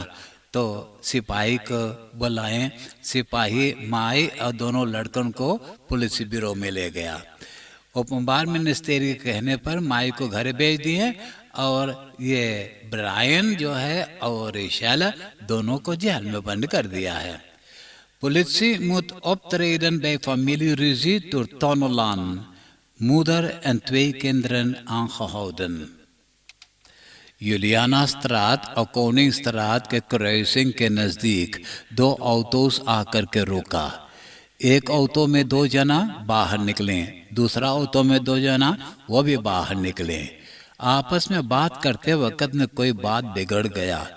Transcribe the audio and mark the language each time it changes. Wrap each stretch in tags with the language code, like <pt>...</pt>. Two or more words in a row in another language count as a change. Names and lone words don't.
<hns>तो सिपाही को बुलाए। सिपाही माई और दोनों लड़कन को पुलिस ब्यूरो में ले गया। उपमबार मिनिस्ट्री के कहने पर माई को घर भेज दिए और ये ब्रायन जो है और रिशेला दोनों को जेल में बंद कर दिया है।</hns> <nl>Politie moet optreden bij familieruzie door Tonolan. Moeder en 2 kinderen aangehouden।</nl> <hns>यूलियाना स्ट्रात और कोनिंग स्ट्रात के क्रॉसिंग के नज़दीक 2 ऑटोस आकर के रुका। एक ऑटो में 2 जना बाहर निकले, दूसरा ऑटो में 2 जना वो भी बाहर निकले। आपस में बात करते वक्त में कोई बात बिगड़ गया।</hns>